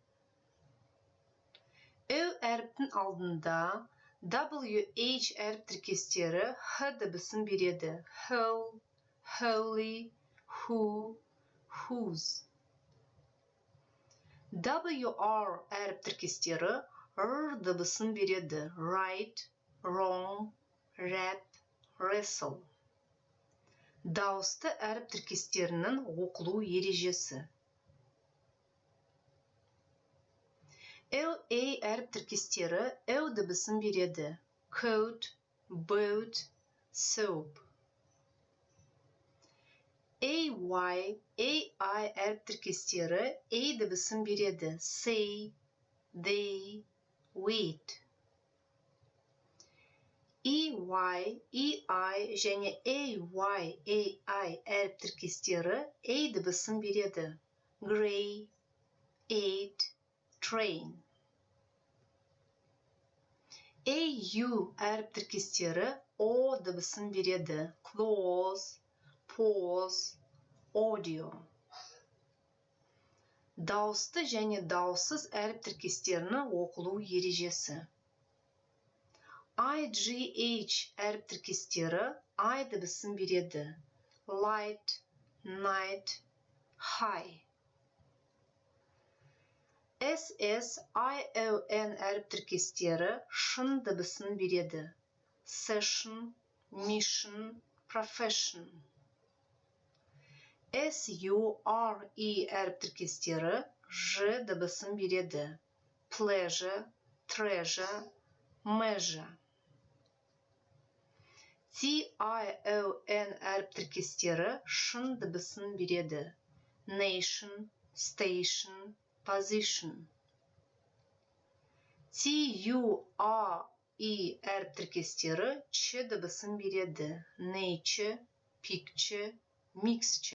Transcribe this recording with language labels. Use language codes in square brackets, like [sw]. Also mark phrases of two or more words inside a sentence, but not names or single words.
[kk] Ö әріптің алдында WH әріп тіркестері H дыбысын береді. [en] Whole, holy, who, whose. [kk] WR әріп тіркестері R дыбысын береді. [en] Right, wrong, rap, wrestle. [kk] Дауысты әріп тіркестерінің оқылу ережесі. LA әріп тіркестері L дыбысын береді. [en] Coat, boat, soap. [kk] AY, AI әріп тіркестері A дыбысын береді. [en] Say, they, wait. [kk] EY, EI және AY, AI әріп тіркестері A дыбысын береді. [en] Gray, aid, train. [kk] AU әріп тіркестері O дыбысын береді. [en] Close, pause, audio. [kk] Дауысты және дауыссыз әріп тіркестерінің оқылу ережесі. IGH әріп тіркестері I дыбысын береді. [en] Light, night, high. [kk] SSION әріп тіркестері шын дыбысын береді. [en] Session, mission, profession. [kk] SURE әріп тіркестері Ж дыбысын береді. [en] Pleasure, treasure, measure. [kk] TION әріп тіркестері шын дыбысын береді. [en] Nation, station, position. [kk] TURE әріп тіркестері Ч дыбысын береді. [en] Nature, picture, mixture.